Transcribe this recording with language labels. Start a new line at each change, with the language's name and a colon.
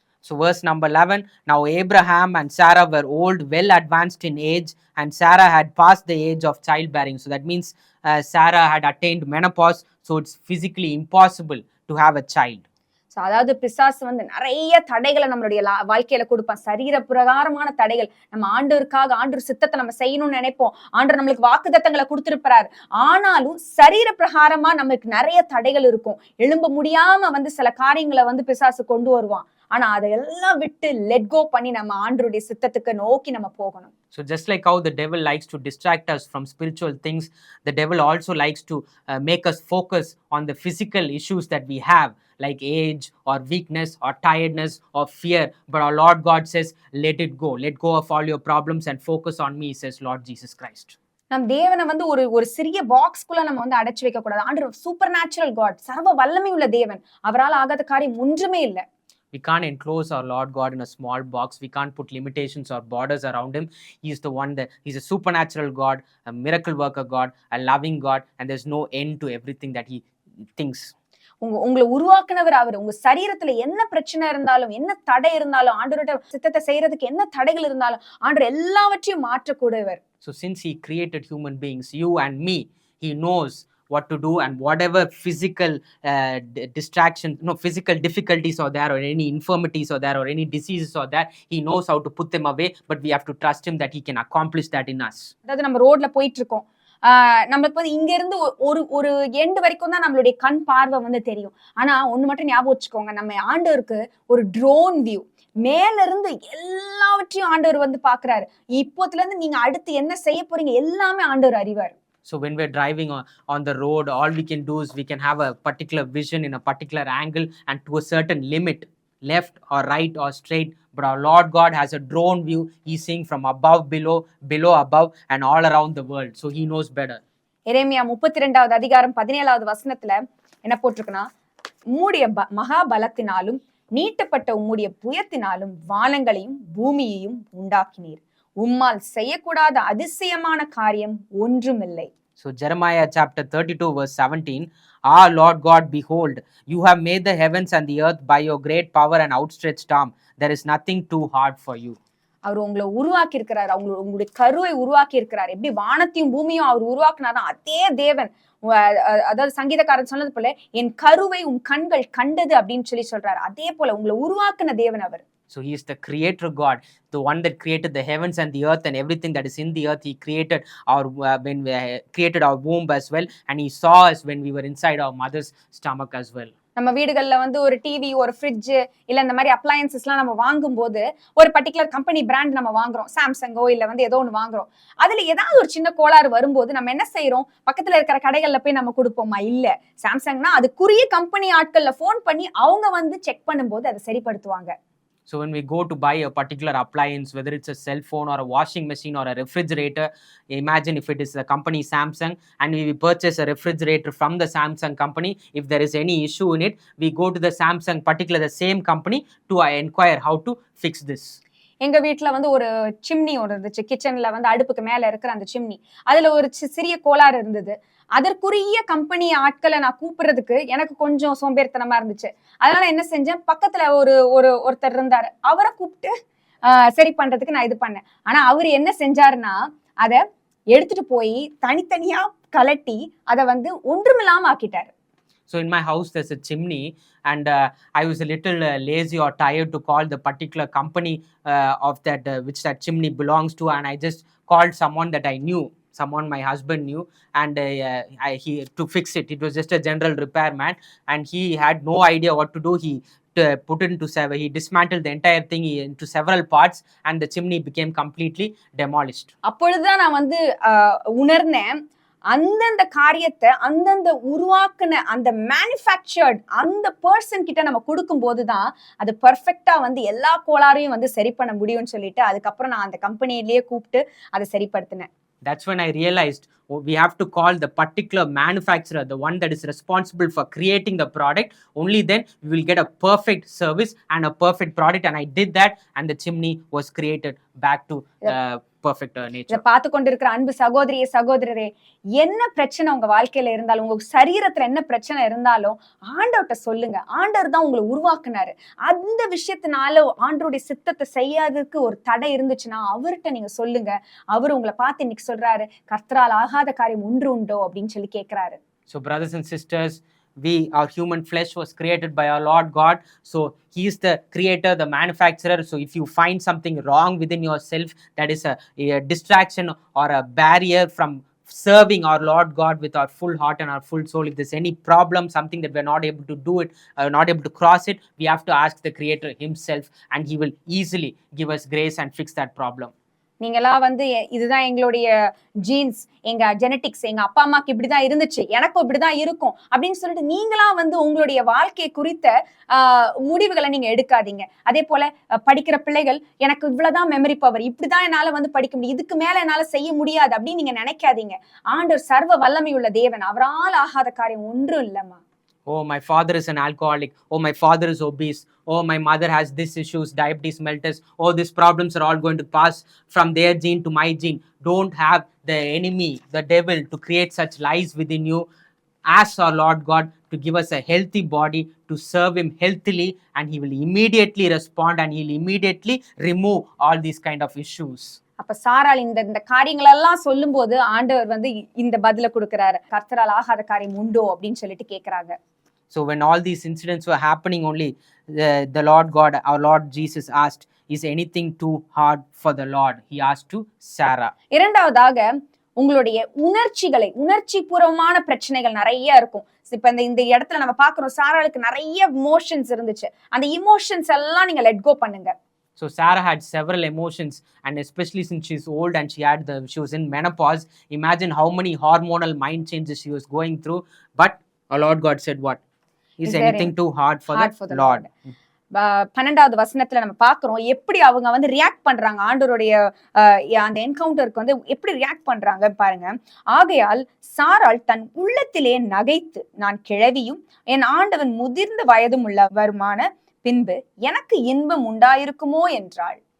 English: So verse number 11, now Abraham and Sarah were old, well advanced in age, and Sarah had passed the age of childbearing. So that means Sarah had attained menopause, so it's physically impossible to have a child.
Tamil: அதாவது பிசாசு வந்து நிறைய தடைகளை நம்மளுடைய வாழ்க்கையில கொடுப்பான். சரீர பிரகாரமான தடைகள். நம்ம ஆண்டவருக்காக ஆண்டவர் சித்தத்தை நம்ம செய்யணும்னு நினைப்போம். ஆண்டவர் நம்மளுக்கு வாக்குத்தத்தங்களை கொடுத்திருப்பாரு. ஆனாலும் சரீர பிரகாரமா நமக்கு நிறைய தடைகள் இருக்கும். எழும்ப முடியாம வந்து சில காரியங்களை வந்து பிசாசு கொண்டு வருவான். ஆனா அதையெல்லாம் விட்டு
English: let go
Tamil: பண்ணி நம்ம ஆண்டவருடைய சித்தத்துக்கு நோக்கி நம்ம போகணும்.
English: So just like how the devil likes to distract us from spiritual things, the devil also likes to make us focus on the physical issues that we have, like age or weakness or tiredness or fear. But our Lord God says, let it go. Let go of all your problems and focus on me, says Lord Jesus Christ.
Tamil: நம் தேவனை வந்து ஒரு ஒரு சிறிய பாக்ஸ்குள்ள நம்ம வந்து அடைச்சு வைக்க கூடாது. ஆண்டவர்
English: supernatural God,
Tamil: சர்வ வல்லமை உள்ள தேவன். அவரால் ஆகாத காரியம் ஒன்றுமே இல்லை.
English: We can't enclose our Lord God in a small box. We can't put limitations or borders around him. He's the one that he's a supernatural God, a miracle worker God, a loving God, and there's no end to everything that he thinks.
Tamil: உங்களை உருவாக்குனவர் அவர். உங்க சரீரத்துல என்ன பிரச்சனை இருந்தாலும், என்ன தடை இருந்தாலும், ஆண்டவரோட சித்தத்தை செய்யறதுக்கு என்ன தடைகள் இருந்தாலும் ஆண்டவர் எல்லாவற்றையும் மாற்றக்கூடியவர்.
English: So since he created human beings, you and me, he knows what to do, and whatever physical distractions, physical difficulties are there, or any infirmities are there, or any diseases are there, he knows how to put them away. But we have to trust him that he can accomplish that in us.
Tamil: அதாவது நம்ம ரோட்ல போயிட்டு இருக்கோம், நம்மளுக்கு வந்து இங்க இருந்து ஒரு ஒரு எண்டு வரைக்கும் தான் நம்மளுடைய கண் பார்வை வந்து தெரியும். ஆனா ஒண்ணு மட்டும் ஞாபகம் வச்சுக்கோங்க, நம்ம ஆண்டவருக்கு ஒரு
English: drone view,
Tamil: மேல இருந்து எல்லாவற்றையும் ஆண்டவர் வந்து பாக்குறாரு. இப்போத்துல இருந்து நீங்க அடுத்து என்ன செய்ய போறீங்க எல்லாமே ஆண்டவர் அறிவார்.
English: So when we're driving on the road, all we can do is we can have a particular vision in a particular angle and to a certain limit, left or right or straight. But our Lord God has a drone view. He's seeing from above, below, below, above, and all around the world. So he knows better.
Tamil: எரேமியா 32வது அதிகாரம் 17வது வசனத்துல என்ன போட்டிருக்குன்னா, உம்முடைய மகா பலத்தினாலும் நீட்டப்பட்ட உம்முடைய புயத்தினாலும் வானங்களையும் பூமியையும் உண்டாக்கினீர். உம்மால் செய்யக்கூடாத அதிசயமான காரியம் ஒன்றுமில்லை.
English: So Jeremiah chapter 32 verse 17, Our Lord God, behold, you have made the heavens and the earth by your great power and outstretched arm. There is nothing too hard for you.
Tamil: அவர் உங்களை உருவாக்கி இருக்கிறார், உங்களுடைய கருவை உருவாக்கி இருக்கிறார். எப்படி வானத்தையும் பூமியும் அவர் உருவாக்குனாதான் அதே தேவன். அதாவது சங்கீதக்காரன் சொன்னது போல, என் கருவை உன் கண்கள் கண்டது அப்படின்னு சொல்றாரு. அதே போல உங்களை உருவாக்குன தேவன் அவர்.
English: So he is the creator God, the one that created the heavens and the earth and everything that is in the earth. He created when we created our womb as well, and he saw us when we were inside our mother's stomach as well.
Tamil: நம்ம வீடுகள்ல வந்து ஒரு TV, ஒரு fridge, இல்ல இந்த மாதிரி அப்ளையன்சஸ்லாம் நம்ம வாங்கும் போது ஒரு
English: particular company brand
Tamil: நம்ம வாங்குறோம், சாம்சங்கோ இல்ல வந்து ஏதோ ஒன்று வாங்குறோம். அதுல ஏதாவது ஒரு சின்ன கோளாறு வரும்போது நம்ம என்ன செய்யறோம், பக்கத்துல இருக்கிற கடைகள்ல போய் நம்ம கொடுப்போமா? இல்ல, சாம்சங்னா அதுக்குரிய கம்பெனி ஆட்கள்ல போன் பண்ணி அவங்க வந்து செக் பண்ணும்போது அதை சரிப்படுத்துவாங்க.
English: So when we go to buy a particular appliance, whether it's a cell phone or a washing machine or a refrigerator, imagine if it is the company Samsung and we purchase a refrigerator from the Samsung company, if there is any issue in it, we go to the Samsung, particularly the same company, to inquire how to fix this.
Tamil: எங்க வீட்டுல வந்து ஒரு chimney ஒன்று இருந்துச்சு, கிச்சன்ல வந்து அடுப்புக்கு மேல இருக்கிற அந்த சிம்னி, அதுல ஒரு சிறிய கோளாறு இருந்தது. அதற்குரிய கம்பெனி ஆட்களை நான் கூப்பிடுறதுக்கு எனக்கு கொஞ்சம் சோம்பேறித்தனமா இருந்துச்சு. அதனால என்ன செஞ்சேன், பக்கத்துல ஒருத்தர் இருந்தாரு, அவரை கூப்பிட்டு சரி பண்றதுக்கு நான் இது பண்ணேன். ஆனா அவரு என்ன செஞ்சாருன்னா, அத எடுத்துட்டு போய் தனித்தனியா கலட்டி அதை வந்து ஒன்றுமில்லாம ஆக்கிட்டாரு.
English: So in my house there's a chimney, and I was a little lazy or tired to call the particular company of that which that chimney belongs to, and I just called someone that I knew, someone my husband knew, and he to fix it. It was just a general repairman, and he had no idea what to do. He put it into he dismantled the entire thing into several parts, and the chimney became completely demolished.
Tamil: அப்பொழுதுதான் நான் வந்து உணர்ந்தேன், அந்தந்த காரியத்தை அந்தந்த உருவாக்குன அந்த manufactured அந்த பர்சன் கிட்ட நம்ம கொடுக்கும் போதுதான் அது பர்ஃபெக்டா வந்து எல்லா கோளாறையும் வந்து சரி பண்ண முடியும்னு சொல்லிட்டு அதுக்கப்புறம் நான் அந்த கம்பெனிலேயே கூப்பிட்டு அதை சரிப்படுத்தினேன்.
English: That's when I realized we have to call the particular manufacturer, the one that is responsible for creating the product. Only then we will get a perfect service and a perfect product. And I did that, and the chimney was created back to perfect nature.
Tamil: இதை பார்த்து கொண்டிருக்கிற அன்பு சகோதரியே சகோதரரே, என்ன பிரச்சனை உங்க வாழ்க்கையில இருந்தாலும், உங்க சரீரத்துல என்ன பிரச்சனை இருந்தாலும் ஆண்டவர்கிட்ட சொல்லுங்க. ஆண்டவர் தான் உங்களை உருவாக்குனாரு. அந்த விஷயத்தினால ஆண்டவருடைய சித்தத்தை செய்யாததுக்கு ஒரு தடை இருந்துச்சுன்னா அவர்கிட்ட நீங்க சொல்லுங்க. அவர் உங்களை பார்த்து இன்னைக்கு சொல்றாரு, கர்த்தரால் ஆகாத காரியம் ஒன்று உண்டோ அப்படின்னு சொல்லி கேட்கிறாரு.
English: So brothers and sisters, our human flesh was created by our Lord God. So he is the creator, the manufacturer. So if you find something wrong within yourself that is a distraction or a barrier from serving our Lord God with our full heart and our full soul, if there's any problem, something that we're not able to do it, not able to cross it, we have to ask the creator himself, and he will easily give us grace and fix that problem.
Tamil: நீங்களா வந்து இதுதான் எங்களுடைய jeans, எங்க genetics, எங்க அப்பா அம்மாக்கு இப்படிதான் இருந்துச்சு, எனக்கும் இப்படிதான் இருக்கும் அப்படின்னு சொல்லிட்டு நீங்களா வந்து உங்களுடைய வாழ்க்கை குறித்த முடிவுகளை நீங்க எடுக்காதீங்க. அதே போல படிக்கிற பிள்ளைகள் எனக்கு இவ்வளவுதான்
English: memory power,
Tamil: இப்படிதான் என்னால வந்து படிக்க முடியும், இதுக்கு மேல என்னால செய்ய முடியாது அப்படின்னு நீங்க நினைக்காதீங்க. ஆண்டவர் சர்வ வல்லமையுள்ள தேவன், அவரால் ஆகாத காரியம் ஒன்றும் இல்லம்மா.
English: Oh, my father is an alcoholic. Oh, my father is obese. Oh, my mother has this issues, diabetes mellitus. Oh, these problems are all going to pass from their gene to my gene. Don't have the enemy, the devil, to create such lies within you. Ask our Lord God to give us a healthy body to serve him healthily, and he will immediately respond and he'll immediately remove all these kind of issues.
Tamil: அப்ப சாராள் இந்த இந்த காரியங்கள் எல்லாம் சொல்லும் போது ஆண்டவர் வந்து இந்த பதில கொடுக்கிறாரு, கர்த்தரால் ஆகாத காரியம் உண்டோ அப்படின்னு சொல்லிட்டு கேக்குறாங்க.
English: So when all these incidents were happening, only the Lord God, our Lord Jesus asked, is anything too hard for the Lord? He asked to Sarah.
Tamil: இரண்டாவதாக உங்களுடைய உணர்ச்சி பூர்வமான பிரச்சனைகள் நிறைய இருக்கும். இப்ப இந்த இடத்துல நம்ம பாக்குறோம், சாராளுக்கு நிறைய இமோஷன்ஸ் இருந்துச்சு. அந்த இமோஷன்ஸ் எல்லாம் நீங்க
English: let go
Tamil: பண்ணுங்க.
English: So Sarah had several emotions, and especially since she's old and she was in menopause, imagine how many hormonal mind changes she was going through. But our Lord God said, what? Is anything too hard for the Lord?
Tamil: 12வது வசனத்துல நம்ம பாக்குறோம் எப்படி அவங்க வந்து react பண்றாங்க, ஆண்டவருடைய அந்த என்கவுண்டருக்கு வந்து எப்படி ரியாக்ட் பண்றாங்க பாருங்க. ஆகையால் சாராள் தன் உள்ளத்திலே நகைத்து, நான் கிழவியும் என் ஆண்டவன் முதிர்ந்த வயதும் உள்ளவருமான பின்பு எனக்கு இன்பம் உண்டாயிருக்குமோ என்றாள்.